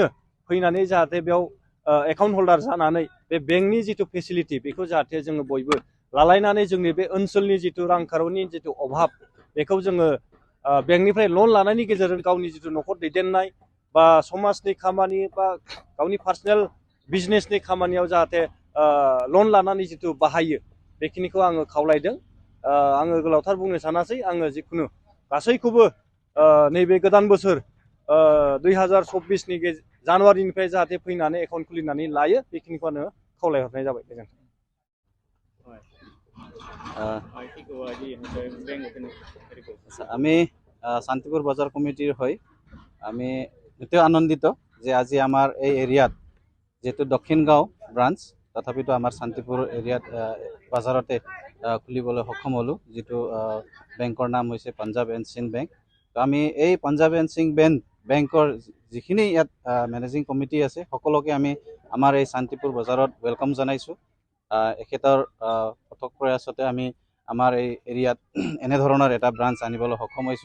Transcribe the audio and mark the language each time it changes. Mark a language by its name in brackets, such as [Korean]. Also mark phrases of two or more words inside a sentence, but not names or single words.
[Bodo] फैनानै जाहाथे बेयाव एकाउन्ट हल्डार जानानै बे बेंकनि जिथु फेसिलिटि बेखौ जाहाथे जोङो बयबो लालायनानै जोंनि बे ओनसोलनि जिथु रांखावरिनि जिथु अभाब बेखौ जोङो बेंकनिफ्राय लन लानायनि गेजेरजों गावनि जिथु न'खर दैदेननाय बा समाजनि खामानि बा गावनि [English] personal business [Bodo] खामानियाव जाहाथे लन लानानै जिथु बाहायो बेखिनिखौ आङो खावलायदों। आङो गोलावथार बुंनो सानासै, आङो जिखुनु गासैखौबो नैबे गोदान बोसोर 2024नि जानुवारिनिफ्राय जाहाथे फैनानै एकाउन्ट खुलिनानै लायो बेखिनिखौ आङो खावलायहरनाय जाबाय। गोजोन्थों। [Assamese] আমি শান্তিপুর বাজার কমিটির হয়ে আমি নিতেও আনন্দিত যে আজি আমার এই এরিয়াত যেহেতু দক্ষিণ গাঁও ব্রাঞ্চ তথাপিতো আমার শান্তিপুর এরিয়াত বাজারতে খুলিবলৈ সক্ষম হলো, যেটো বেংকৰ নাম হৈছে পাঞ্জাব এণ্ড সিন্ধ বেংক। তো আমি এই পাঞ্জাব এণ্ড সিন্ধ বেংকৰ যিখিনি ইয়াত [English] managing committee [Assamese] আছে সকলোকে আমি আমাৰ এই শান্তিপুৰ বজাৰত ৱেলকাম জনাইছোঁ। এখেতৰ পথক প্ৰয়াসতে আমি আমাৰ এই এৰিয়াত এনেধৰণৰ এটা ব্ৰাঞ্চ আনিবলৈ সক্ষম হৈছোঁ।